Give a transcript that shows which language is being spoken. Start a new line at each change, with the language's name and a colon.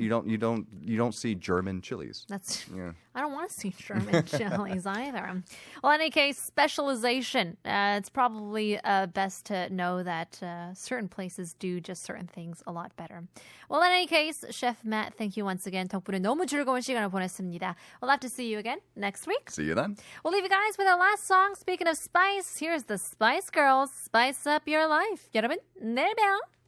English: You don't see German chilies. I don't want to see German chilies either. Well, in any case, specialization. It's probably best to know that certain places do just certain things a lot better. Well, in any case, Chef Matt, thank you once again.
Korean: 덕분에 너무 즐거운 시간을 보냈습니다.
English: We'll have to see you again next week. See you then. We'll leave you guys with our last song. Speaking of spice, here's the Spice Girls. Spice up your life.
Korean: 여러분, 내일 봬요.